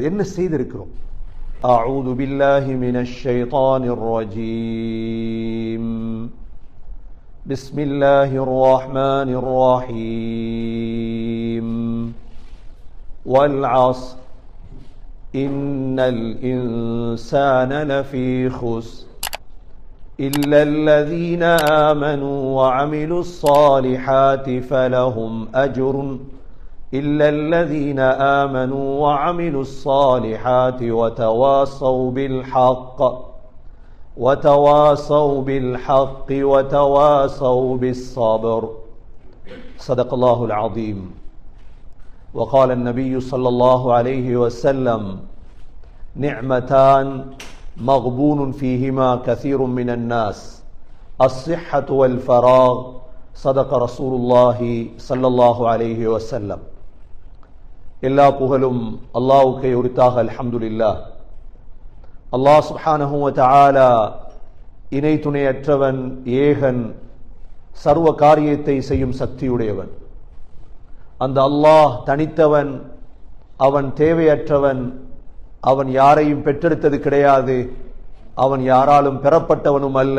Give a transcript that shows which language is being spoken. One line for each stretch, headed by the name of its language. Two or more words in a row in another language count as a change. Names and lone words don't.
Tamil: என்ன செய்திருக்கிறோம்?
Arabic: أعوذ بالله من الشيطان الرجيم. بسم الله الرحمن الرحيم. والعصر إن الإنسان لفي خسر إلا الذين آمنوا وعملوا الصالحات فلهم أجر إلا الذين آمنوا وعملوا الصالحات وتواصوا بالحق وتواصوا بالصبر. صدق الله العظيم. وقال النبي صلى الله عليه وسلم نعمتان مغبون فيهما كثير من الناس الصحة والفراغ. صدق رسول الله صلى الله عليه وسلم.
Tamil: எல்லா புகழும் அல்லாஹ்வுக்கே உரித்தாக. அல்ஹம்துலில்லாஹ்.
Arabic: الله سبحانه وتعالى
Tamil: இணை துணையற்றவன், ஏகன், சர்வ காரியத்தை செய்யும் சக்தியுடையவன். அந்த அல்லாஹ் தனித்தவன், அவன் தேவையற்றவன், அவன் யாரையும் பெற்றெடுத்தது கிடையாது, அவன் யாராலும் பெறப்பட்டவனும் அல்ல.